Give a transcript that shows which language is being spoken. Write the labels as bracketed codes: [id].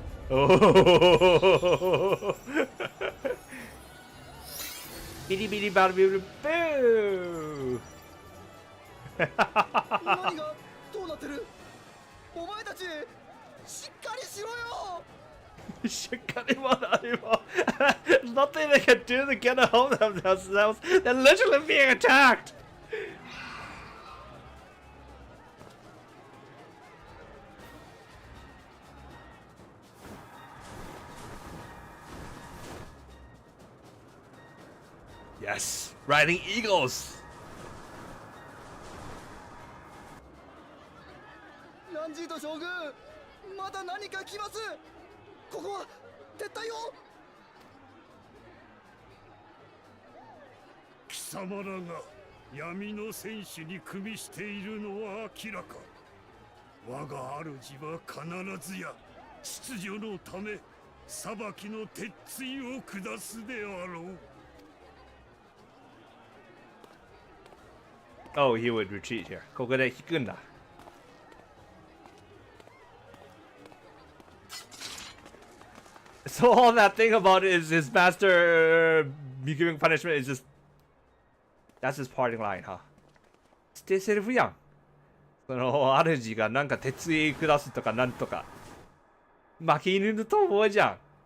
[ja] Oh. ビリビリバルビルブー。何がどうなってる。お前たちしっかりしろよ。しっかりも何も。 [en] There's nothing they can do to get a hold of themselves. They're literally being attacked. Yes, riding eagles. [ja] ランジート将軍、まだ何か来ます。ここは撤退を。貴様らが闇の戦士に組みしているのは明らか。我が主は必ずや秩序のため裁きの鉄槌を下すであろう。 [en] Oh, he would retreat here. [ja] ここで引くんだ。 [en] So all that thing about is his master giving punishment is just that's his parting line, huh? [ja] 捨てセリフやん。その主がなんか鉄槌下すとかなんとか負け犬と思うじゃん。